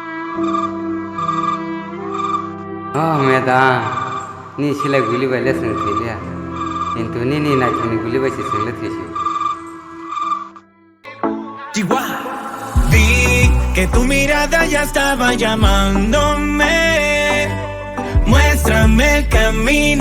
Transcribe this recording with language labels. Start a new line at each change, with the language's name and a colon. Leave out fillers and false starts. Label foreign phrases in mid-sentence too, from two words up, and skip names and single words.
Bodo: मेदाम नि सिलाय गुलि बायले सों थैलिया किन्तु नि नायथुनि गुलि बायसे सोंले थैसै
Spanish: Vi que tu mirada ya estaba llamándome. Muéstrame el camino.